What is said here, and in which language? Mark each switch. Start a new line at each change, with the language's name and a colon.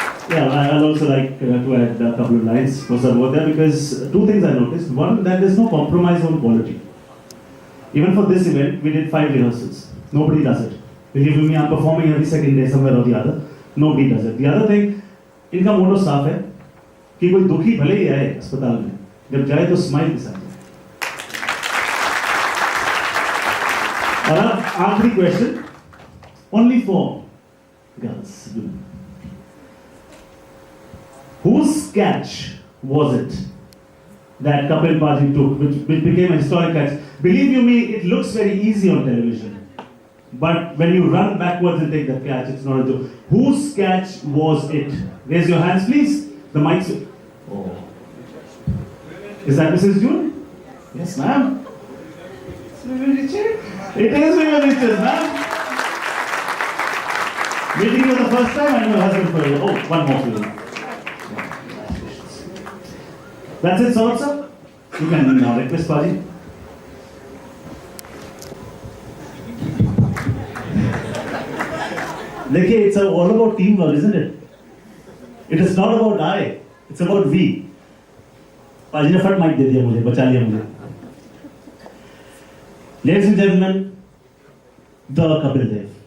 English: Yeah, I'll also like to add a couple of lines for Sarvodaya, because two things I noticed. One, that there's no compromise on quality. Even for this event, we did 5 rehearsals. Nobody does it. Believe me, I'm performing every second day somewhere or the other. Nobody does it. The other thing,
Hindi: इनका मोटो साफ है कि कोई दुखी भले ही आए अस्पताल में, जब जाए तो स्माइल के साथ जाए। और अब आखिरी question,
English: only for girls. Whose catch was it that Kapil Paji took, which became a historic catch? Believe you me, it looks very easy on television. But when you run backwards and take the catch, it's not a joke. Whose catch was it? Raise your hands, please. The mic's. Oh. Is that Mrs. June? Yes, ma'am. It's Vivian Richard. It is Vivian Richard, ma'am. Meeting you the first time, and your husband for you. Oh, one more for you. That's it, sir. You can now request Paji. देखिए, it's all about teamwork, isn't it? It is not about I. It's about we.
Hindi: पाजी ने फट mic दे दिया मुझे, बचा लिया मुझे।
English: Ladies and gentlemen, the Kapil Dev.